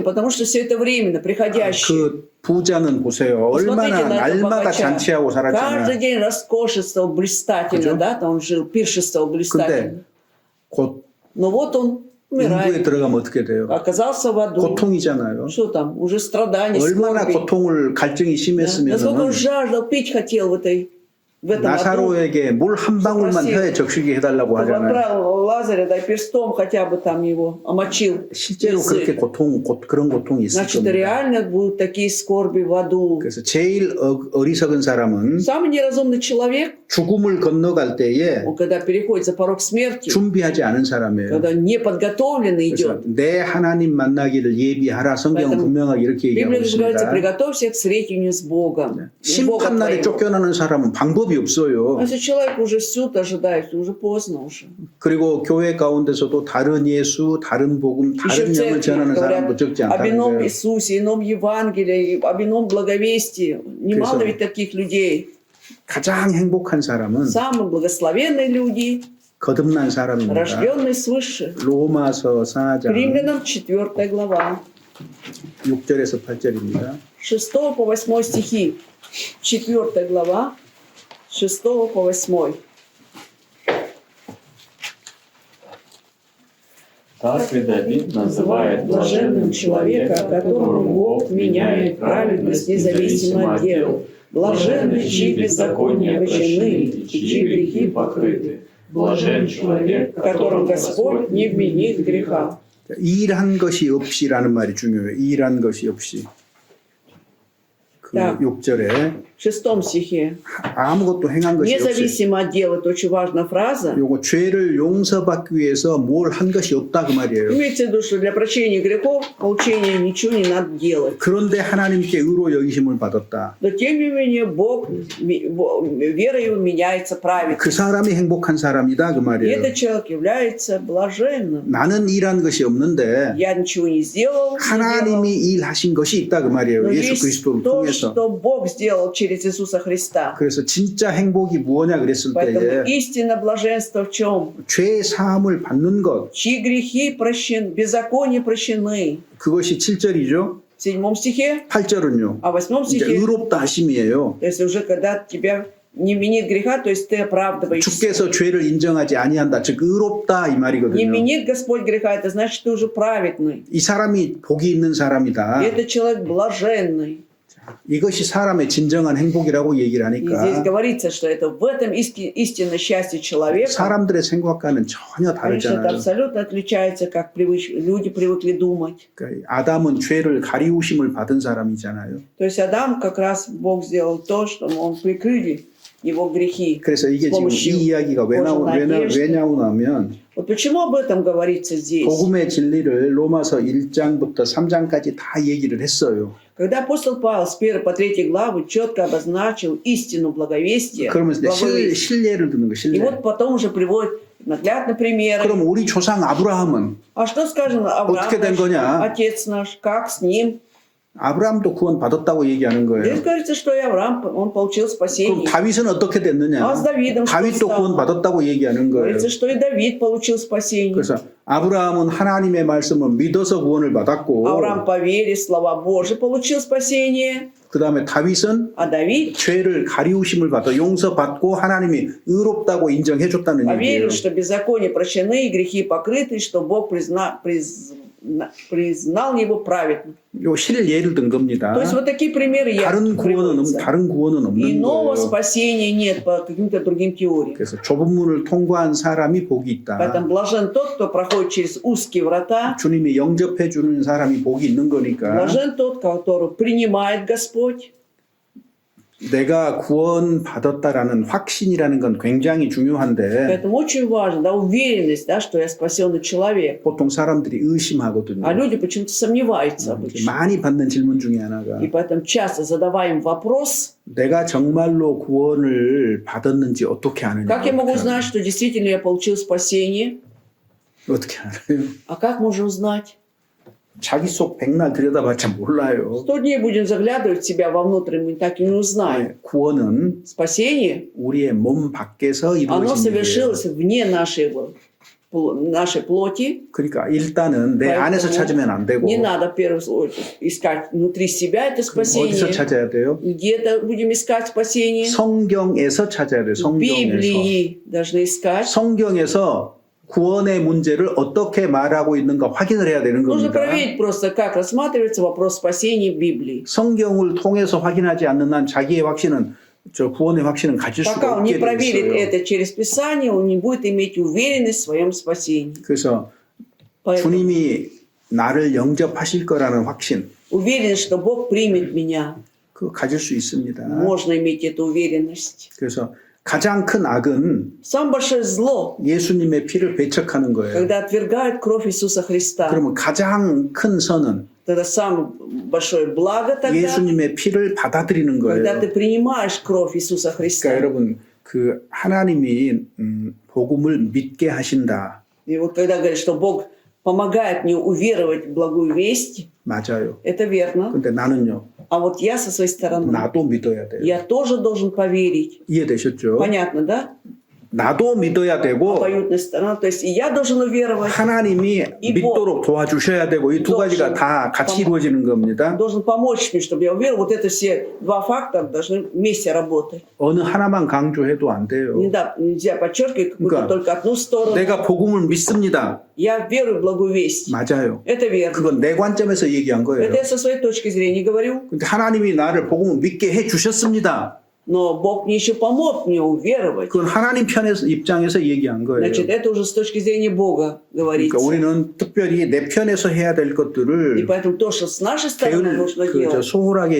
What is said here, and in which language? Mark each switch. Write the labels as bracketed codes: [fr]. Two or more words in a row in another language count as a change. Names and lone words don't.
[ru] Потому что все это временно, приходящее. [ko] 그 부자는 보세요. [ru] Посмотрите [ko] 얼마나 [ru] на этого [ko] 날마다 [ru] богача. [ko] 잔치하고 [ru] Каждый [ko] 살았잖아요. [ru] день роскошествовал блистательно, [ko] 그죠? [ru] да, там он жил, пиршествовал блистательно. [ko] 근데 곧 [ru] Но вот он [ko] 인구에 [ru] умирает. [ko] 들어가면 어떻게 돼요? [ru] Оказался в аду. [ko] 고통이잖아요. [ru] Что там? Уже страдания, [ko] 얼마나 [ru] скорби. [ko] 고통을 갈증이 [ru] Да? Насколько он [ko] 심했으면 [ru] жаждал, пить хотел в этом аду. [ko] 나사로에게 물 한 방울만 혀에 적시게 해달라고 하잖아요. [ru] Отправил Лазаря, да, перстом хотя бы там его омочил. [ko] 실제로 그렇게 그런 고통이 있을 [ru] Значит, [ko] 겁니다. [ru] реально будут такие скорби в аду. [ko] 그래서 제일 어리석은 사람은 [ru] Самый неразумный человек, [ko] 죽음을 건너갈 때에 [ru] он когда переходит за порог смерти, [ko] 준비하지 않은 사람이에요. [ru] когда неподготовленный [ko] 그래서 [ru] идет. [ko] 내 하나님 만나기를 예비하라. 성경은 [ru] поэтому [ko] 분명하게 이렇게 얘기하고 [ru] Библия же говорится, [ko] 있습니다. [ru] приготовься к встретению с Богом. С Богом [ko] 심판날에 [ru] твоим. [ko] 쫓겨나는 사람은 방법이 [ru] А [ko] 없어요. [ru] если человек уже суд ожидает, уже поздно уже. [ko] 그리고 교회 가운데서도 다른 예수, 다른 복음, [ru] Еще [ko] 다른 [ru] в [ko] 영을 [ru] церкви [ko] 전하는 사람도 [ru] говорят [ko] 적지 [ru] об [ko] 않다는 [ru] ином [ko] 거예요. [ru] Иисусе, ином Евангелии, об ином благовестии. Немало [ko] 그래서 [ru] ведь таких людей. [ko] 가장 행복한 사람은 [ru] Самые благословенные люди, [ko] 거듭난 사람입니다. [ru] рожденные свыше. [ko] 로마서 4장 [ru] Римлянам 4 глава, [ko] 6절에서 8절입니다. [ru] 6 по 8 стихи. 4 глава, 6 по 8. Так и Давид называет блаженным человека, которому Бог меняет праведность независимо от дел. Блаженны, чьи беззакония прощены, и чьи грехи покрыты. Блажен человек, которому Господь не вменит греха. [ko] 일한 것이 없이라는 말이 중요해요. 일한 것이 없이. 그 [ru] Так. [ko] 6절에 [ru] В 6 стихе. [ko] 아무것도 행한 것이 없이. [ru] Независимо от дела, это очень важная фраза. [ko] 요거 죄를 용서받기 위해서 뭘 한 것이 없다 그 말이에요. [ru] Имеется в виду, что для прощения грехов, получения ничего не надо делать. [ko] 그런데 하나님께 의로 여기심을 받았다. [ru] Но тем не менее, Бог, вера его меняется праведно. [ko] 그 사람이 행복한 사람이다 그 [ru] И [ko] 말이에요. [ru] этот человек является блаженным. [ko] 나는 일한 것이 없는데 [ru] Я ничего не сделал, не делал. [ko] 하나님이 일하신 것이 있다 그 말이에요. [ru] Но [ko] 예수 [ru] есть [ko] 그리스도를 [ru] то, [ko] 통해서. [ru] что Бог сделал через Иисуса Христа. [ko] 그래서 진짜 행복이 무엇냐 그랬을 [ru] Поэтому [ko] 때에 [ru] истинно блаженство в чем? [ko] 죄 사함을 받는 것 [ru] Чьи грехи прощены, беззакония прощены. [ko] 그것이 7절이죠. [ru] В 7 стихе, [ko] 8절은요. [ru] а в 8 [ko] 이제 [ru] стихе, [ko] 의롭다 하심이에요. [ru] то есть уже когда тебя не винит греха, то есть ты оправдываешься. [ko] 주께서 죄를 인정하지 아니한다. 즉 의롭다 이 [ru] Не [ko] 말이거든요. [ru] винит Господь греха, это значит, ты уже праведный. [ko] 이 사람이 복이 있는 사람이다. [ru] И это человек блаженный. [ko] 이것이 사람의 진정한 행복이라고 얘기를 [ru] И здесь [ko] 하니까 [ru] говорится, что это в этом истинное счастье человека. [ko] 사람들의 생각과는 전혀 [ru] Конечно, это [ko] 다르잖아요. [ru] абсолютно отличается, как люди привыкли думать. [ko] 그러니까 아담은 죄를 가리우심을 받은 사람이잖아요. [ru] То есть Адам как раз Бог сделал то, что он прикрыли его грехи. [ko] 그래서 이게 지금 이 이야기가 왜 나오냐면 [ru] Вот почему об этом говорится здесь? [ko] 복음의 진리를 로마서 1장부터 3장까지 다 얘기를 했어요. [ru] Когда апостол Павел с 1 по 3 главы четко обозначил истину благовестия, [ko] 그러면서 이제 신뢰를 듣는 거 [ru] и [ko] 신뢰. [ru] вот потом уже приводит наглядно примеры. [ko] 그럼 우리 조상 아브라함은 [ru] А что скажем Авраам, [ko] 어떻게 된 [ru] наш, [ko] 거냐? [ru] отец наш, как с ним? [ko] 아브라함도 구원 받았다고 얘기하는 [ru] Здесь [ko] 거예요. [ru] говорится, что и Авраам, он получил [ko] 그럼 [ru] спасение. [ko] 다윗은 어떻게 됐느냐? [ru] А с Давидом что [ko] 다윗도 [ru] стало? [ko] 구원 받았다고 얘기하는 거예요. [ru] Говорится, что и Давид получил спасение. [ko] 그래서 아브라함은 하나님의 말씀을 믿어서 구원을 받았고 [ru] Авраам по вере, слова Божьи, получил спасение. [ko] 그 다음에 다윗은 [ru] А Давид [ko] 죄를 가리우심을 받아 용서받고 하나님이 의롭다고 인정해 줬다는 얘기예요. [ru] поверил, что беззаконие прощены и грехи покрыты, и что Бог признал его праведным. [ko] 요 실예를 든 겁니다. [ru] То есть вот такие примеры [ko] 다른 [ru] приводятся. [ko] 구원은 없는 [ru] Иного [ko] 거예요. [ru] спасения нет по каким-то другим теориям. [ko] 그래서 좁은 문을 통과한 사람이 복이 있다. [ru] Поэтому блажен тот, кто проходит через узкие врата. [ko] 주님이 영접해 주는 사람이 복이 있는 거니까 [ru] Блажен тот, который принимает Господь. [ko] 내가 구원 받았다라는 확신이라는 건 굉장히 중요한데 [ru] Поэтому очень важно, да, уверенность, да, что я спасенный человек. [ko] 보통 사람들이 의심하거든요. [ru] А люди почему-то сомневаются обычно. [ko] 많이 받는 질문 중에 하나가 [ru] И поэтому часто задаваем вопрос, [ko] 내가 정말로 구원을 받았는지 어떻게 아느냐? [ru] как я могу знать, что действительно я получил спасение? [ko] 어떻게 알아요? [ru] А как можно узнать? [ko] 자기 속 백날 들여다봤자 몰라요. [ru] 100 дней будем заглядывать в себя вовнутрь, мы так и не узнаем. [ko] 구원은 [ru] Спасение, [ko] 우리의 몸 밖에서 [ru] оно [ko] 이루어진 일이에요. [ru] совершилось вне нашей плоти. [ko] 그러니까 일단은 내 [ru] Поэтому [ko] 안에서 찾으면 안 되고 [ru] Не надо в первую очередь искать внутри себя это [ko] 어디서 [ru] спасение. [ko] 찾아야 돼요? [ru] Где-то будем искать спасение. [ko] 성경에서 찾아야 돼요. [ru] В [ko] 성경에서. [ru] Библии должны искать. [ko] 성경에서 구원의 문제를 어떻게 말하고 있는가 확인을 해야 되는 [ru] Нужно [ko] 겁니다. [ru] проверить просто, как рассматривается вопрос спасения в Библии. [ko] 성경을 통해서 확인하지 않는 한 자기의 확신은 저 구원의 확신은 가질 수가 [ru] Пока он не [ko] 없게 돼 [ru] проверит [ko] 있어요. [ru] это через Писание, он не будет иметь уверенность в своем спасении. [ko] 그래서 [ru] Поэтому [ko] 주님이 나를 영접하실 거라는 확신 [ru] уверенность, что Бог примет меня. [ko] 그거 가질 수 있습니다. [ru] Можно иметь эту уверенность. [ko] 그래서 가장 큰 악은 [ru] Самое большое зло, [ko] 예수님의 피를 배척하는 거예요. [ru] когда отвергают кровь Иисуса Христа. [ko] 그러면 가장 큰 선은 [ru] Тогда самое большое благо тогда, [ko] 예수님의 피를 받아들이는 [ru] когда ты [ko] 거예요. [ru] принимаешь кровь Иисуса [ko] 그러니까 [ru] Христа. [ko] 여러분 그 하나님이 복음을 믿게 하신다. [ru] И вот когда говорят, что Бог помогает мне уверовать в благую весть, [ko] 맞아요. [ru] это верно. [ko] 근데 나는요. [ru] А вот я со своей стороны, [ko] 나도 믿어야 돼요. [ru] я тоже должен поверить. [ko] 이해되셨죠? [ru] Понятно, да? [ko] 나도 믿어야 되고 [ru] Обоюдная сторона. То есть и я должен уверовать, [ko] 하나님이 이 믿도록 도와주셔야 되고 이 두 가지가 다 같이 이루어지는 겁니다. [ru] должен помочь мне, чтобы я уверовал. Вот это все два фактора должны вместе работать. [ko] 어느 하나만 강조해도 안 돼요. [ru] Нельзя подчеркивать какую-то [ko] 그러니까 [ru] только одну сторону. [ko] 내가 복음을 믿습니다. [ru] Я верую в благую весть. [ko] 맞아요. [ru] Это верно. [ko] 그건 내 관점에서 얘기한 거예요. [ru] Это я со своей точки зрения говорю. [ko] 근데 하나님이 나를 복음을 믿게 해 주셨습니다. [ru] Но Бог мне еще помог мне уверовать. [ko] 그건 하나님 편에서 입장에서 얘기한 거예요. [ru] Значит, это уже с точки зрения Бога говорится. [ko] 그러니까 우리는 특별히 내 편에서 해야 될 [ru] И [ko] 것들을 [ru] поэтому то, что с нашей стороны нужно делать, [ko] 소홀하게